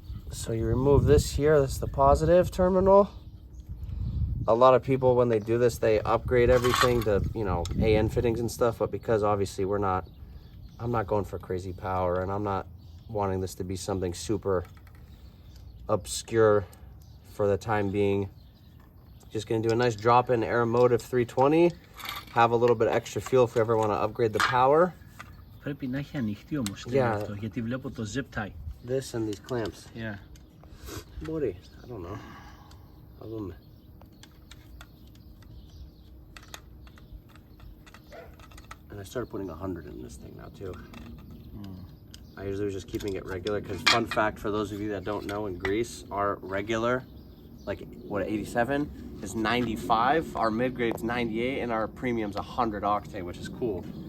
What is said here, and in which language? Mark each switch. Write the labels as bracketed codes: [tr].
[en] So you remove this here, that's the positive terminal. A lot of people, when they do this, they upgrade everything to, you know, AN fittings and stuff, but because obviously I'm not going for crazy power, and I'm not wanting this to be something super obscure for the time being. Just gonna do a nice drop-in Aeromotive 320, have a little bit extra fuel if we ever want to upgrade the power. [el] Πρέπει να έχει ανοιχτεί όμως αυτό, γιατί βλέπω το zip tie. [en] This and these clamps. Yeah. [el] Μπορεί, [en] I don't know. [el] Θα δούμε. [en] And I started putting 100 in this thing now too. I usually was just keeping it regular, because fun fact for those of you that don't know, in Greece, our regular, like what, 87 is 95, our mid-grade's 98, and our premium's 100 octane, which is cool.